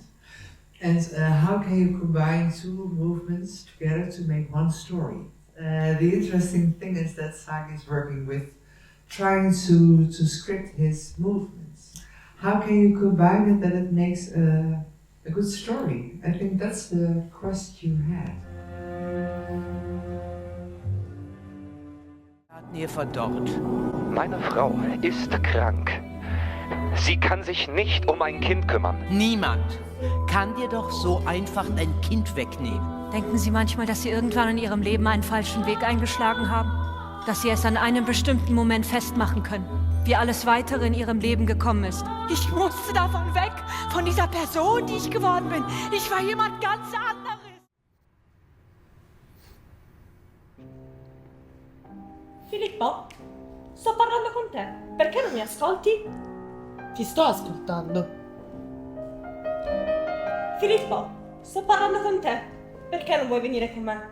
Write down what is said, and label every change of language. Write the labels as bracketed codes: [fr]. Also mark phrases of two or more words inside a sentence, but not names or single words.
[en] And how can you combine two movements together to make one story? The interesting thing is that Sagí is working with trying to script his movements. How can you combine it that it makes a good story? I think that's the quest you had. [de] Nähe von dort. Meine Frau ist krank. Sie kann sich nicht um ein Kind kümmern. Niemand kann dir doch so einfach dein Kind wegnehmen. Denken Sie manchmal, dass Sie irgendwann in Ihrem Leben einen falschen Weg eingeschlagen haben? Dass Sie es an einem bestimmten Moment festmachen können, wie alles Weitere in Ihrem Leben gekommen ist? Ich musste davon weg, von dieser Person, die ich geworden bin. Ich war jemand ganz anderes. [it] Filippo, sto parlando con te. Perché non mi ascolti? Ti sto ascoltando. Filippo, sto parlando con te. Perché non vuoi venire con me?